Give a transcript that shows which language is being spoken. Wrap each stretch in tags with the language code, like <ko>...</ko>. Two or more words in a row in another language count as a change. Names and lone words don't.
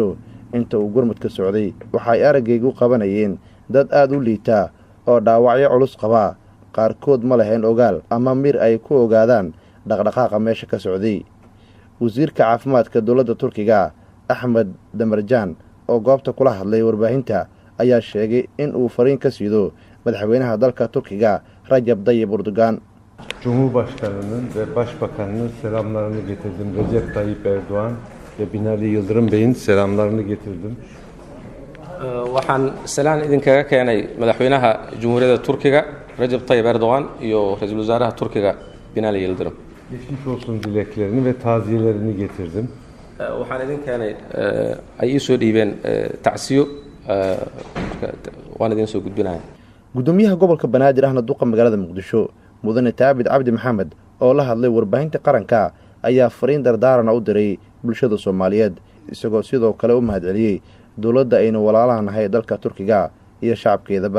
<so>inta uu gurmadka socday waxay aragaygu qabanayeen dad aad u liita oo dhaawacyo culus qaba, qaarkood ma lahayn ogaal ama mir ay ku ogaadaan dhaqdhaqaaqa meesha ka socday. wasiirka caafimaadka dawladda Turkiga Axmed Damarjaan oo goobta kula hadlay warbaahinta ayaa sheegay in uu fariin ka siido madaxweynaha dalka Turkiga Rajab Tayyip Erdogan.</so> <tr>Cumhurbaşkanının ve Başbakanının selamlarını getirdim. Recep Tayyip Erdoğan ve Binali Yıldırım Bey'in selamlarını getirdim.</tr> <so>waxaan salaan idinkaga keenay madaxweynaha Jamhuuriyadda Turkiga Recep Tayyip Erdoğan iyo ra'iisul wasaaraha Turkiga Binali Yıldırım.</so> <tr>Geçmiş olsun dileklerini ve taziyelerini getirdim.</tr> <so>waxaan idin keenay ay ii soo dhiibeen tacsiyo waan idin soo gudbinayaa. gudoomiyaha gobolka Banaadir ahna duqa magaalada Muqdisho mudane Daabid Cabdi Maxamed oo la hadlay warbaahinta qaranka ayaa fariin dardaaran u diray bulshada Soomaaliyeed, isagoo sidoo kale u mahadceliyay dawladda aynu walaalaha nahay dalka Turkiga iyo shacabkeedaba.</so>